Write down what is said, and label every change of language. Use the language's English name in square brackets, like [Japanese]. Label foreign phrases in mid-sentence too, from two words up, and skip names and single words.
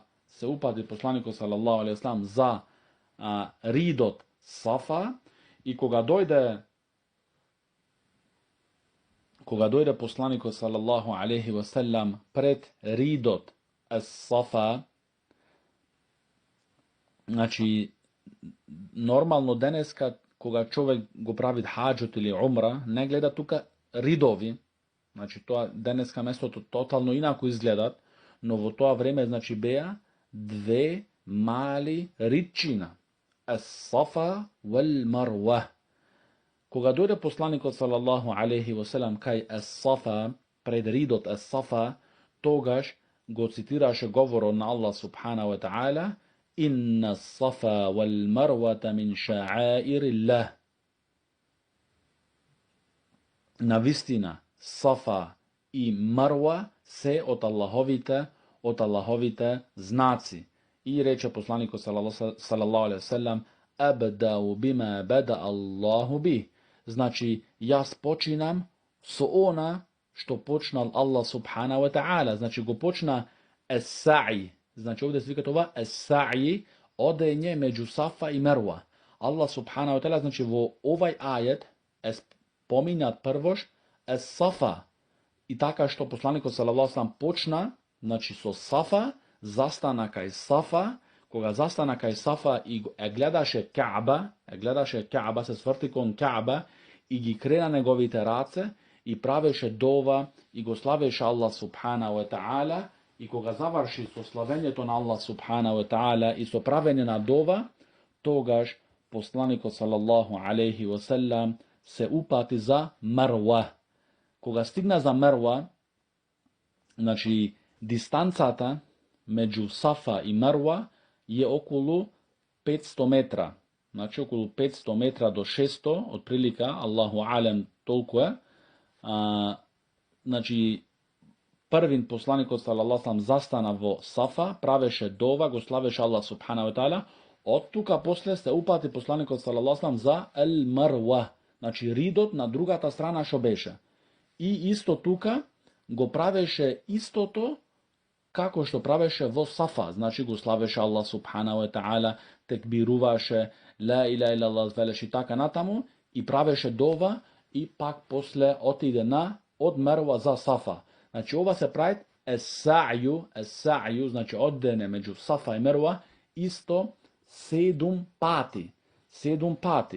[Macedonian] Се упати посланикот [Arabic] صلى الله عليه وسلم [Macedonian] за ридот Сафа и кога дојде посланикот [Arabic] صلى الله عليه وسلم [Macedonian] пред ридот Сафа, значи нормално денеска кога човек го прави хаџот или умра, не гледа тука ридови. Значи тоа денеска местото тотално инако изгледат, но во тоа време значи беа две мали ридчина. [Arabic] الصفا والمروة. [Macedonian] Кога дојде посланикот [Arabic] صلى الله عليه وسلم [Macedonian] кај Ас-Сафа, пред ридот Ас-Сафа, тогаш го цитираше говорот на [Arabic] الله سبحانه وتعالى: إن الصفا والمروة من شعائر الله. [Macedonian] Навистина Сафа и Марва се од Аллаховите знаци. И рече посланикот [Arabic] صلى الله عليه وسلم: أبدأ بما بدأ الله به. [Macedonian] Значи јас починам со она што почнал [Arabic] الله سبحانه وتعالى. [Macedonian] Значи го почна ес-са'i. Значи овде се вика това ес-са'i, одење меѓу Сафа и Мерва. [Arabic] الله سبحانه وتعالى [Macedonian] значи во овај ајет е споминат првош ес-Сафа. И така што посланикот [Arabic] صلى الله عليه وسلم [Macedonian] почна значи со Сафа, застана кај Сафа, кога застана кај Сафа и гледаше Каба, се сврти кон Каба и ги крена неговите раце и правеше дова и го славеше [Arabic] الله سبحانه وتعالى, [Macedonian] и кога заврши со славењето на [Arabic] الله سبحانه وتعالى [Macedonian] и со правење на дова, тогаш посланикот [Arabic] صلى الله عليه وسلم [Macedonian] се упати за Мерва. Кога стигна за Мерва, значи дистанцата меѓу Сафа и Мерва е околу 500 метра. Значи околу 500 метра до 600, отприлика, [Arabic] الله أعلم, [Macedonian] толку е. Значи првин посланикот [Arabic] صلى الله عليه [Macedonian] застана во Сафа, правеше дова, го славеше [Arabic] الله سبحانه وتعالى. [Macedonian] Од тука после се упати посланикот [Arabic] صلى الله عليه [Macedonian] за ел Марва, значи ридот на другата страна што беше. И исто тука го правеше истото како што правеше во Сафа, значи го славеше [Arabic] الله سبحانه وتعالى, [Macedonian] tekbiruvаше, [Arabic] لا إله إلا الله, [Macedonian] звелеше и така натаму, и правеше дова, и пак после отиде од Мерва за Сафа. Значи ова се прави ес-сају, значи одене меѓу Сафа и Мерва, исто 7 пати. 7 пати.